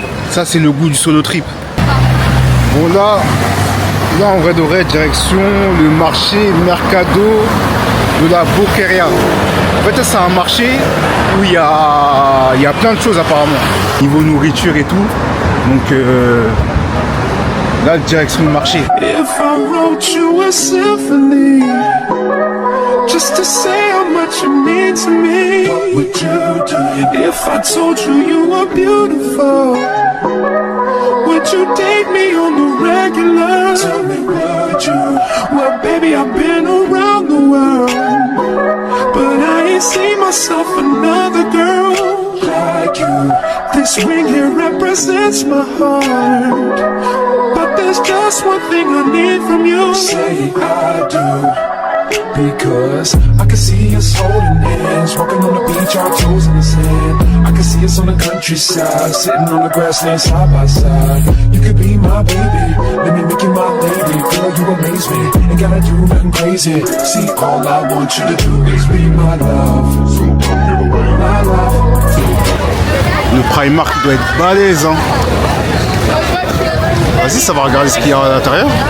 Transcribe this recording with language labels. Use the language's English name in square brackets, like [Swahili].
[French] Ça c'est le goût du solo trip. Bon là en vrai de vrai, direction le marché Mercado de la Boqueria. En fait c'est un marché où il y a plein de choses apparemment. Niveau nourriture et tout. Donc là direction le marché. [English] If I wrote you a symphony, just to say how much you mean to me, what would you do? If I told you you were beautiful, would you date me on the regular? Tell me would you? Well baby I've been around the world, but I ain't seen myself another girl like you. This ring here represents my heart, but there's just one thing I need from you. Say I do, because I can see us holding hands, walking on the beach, our toes in the sand. I can see us on the countryside, sitting on the grassland side by side. You could be my baby, let me make you my lady. Girl, you amaze me, ain't gotta do nothing crazy. See, all I want you to do is be my love. So come here, my love. [French] Le Primark doit être balèze hein. Vas-y ça va regarder ce qu'il y a à l'intérieur.